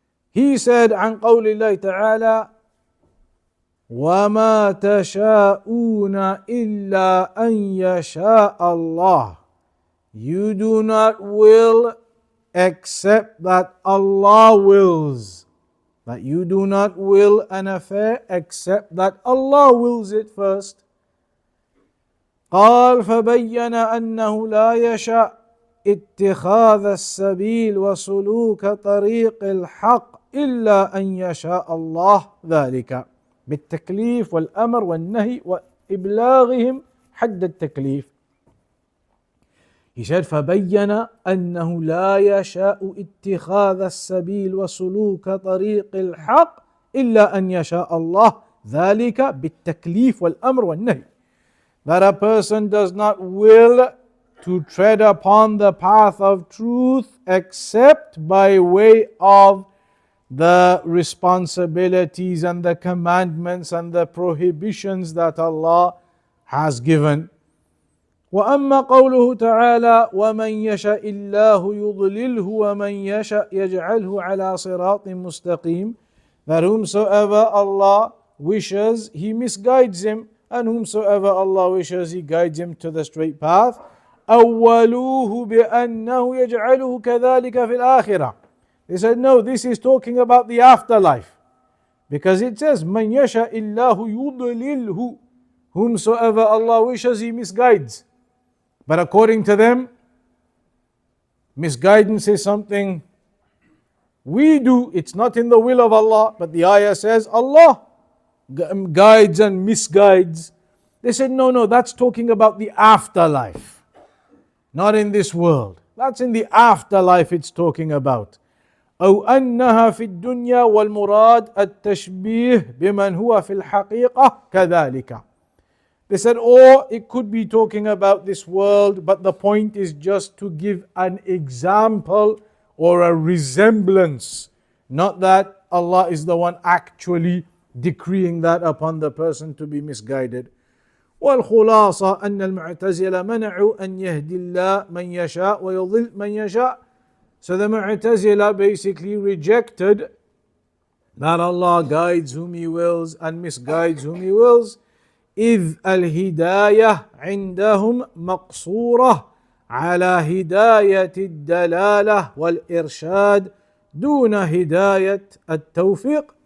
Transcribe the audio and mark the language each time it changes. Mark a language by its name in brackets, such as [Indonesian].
[English] He said [Arabic] عن قول الله تعالى وما تشاءون إلا أن يشاء الله. [English] You do not will except that Allah wills. That you do not will an affair except that Allah wills it first. [Arabic] قال فبين أنه لا يشاء اتخاذ السبيل وسلوك طريق الحق إلا أن يشاء الله ذلك بالتكليف والأمر والنهي وإبلاغهم حد التكليف. [English] He said [Arabic] فبين أنه لا يشاء اتخاذ السبيل وسلوك طريق الحق إلا أن يشاء الله ذلك بالتكليف والأمر والنهي. [English] That a person does not will to tread upon the path of truth except by way of the responsibilities and the commandments and the prohibitions that Allah has given. [Arabic] وأما قوله تعالى ومن يشاء الله يضلله ومن يشاء يجعله على صراط مستقيم, [English] that whomsoever Allah wishes He misguides him, and whomsoever Allah wishes He guides him to the straight path. [Arabic] أولوه بأنه يجعله كذلك في الآخرة. [English] They said no, this is talking about the afterlife, because it says [Arabic] من يشاء الله يضلله, [English] whomsoever Allah wishes He misguides. But according to them, misguidance is something we do. It's not in the will of Allah, but the ayah says Allah guides and misguides. They said no, that's talking about the afterlife, not in this world. That's in the afterlife it's talking about. [Arabic] أو أنها في الدنيا والمراد التشبيه بمن هو في الحقيقة كذلك. [English] They said, or it could be talking about this world, but the point is just to give an example or a resemblance, not that Allah is the one actually decreeing that upon the person to be misguided. [Arabic] والخلاصة أن المعتزلة منعوا أن يهدي الله من يشاء ويضل من يشاء. [English] So the Mu'tazila basically rejected that Allah guides whom He wills and misguides whom He wills. [Arabic] إذ الهداية عندهم مقصورة على هداية الدلالة والإرشاد دون هداية التوفيق.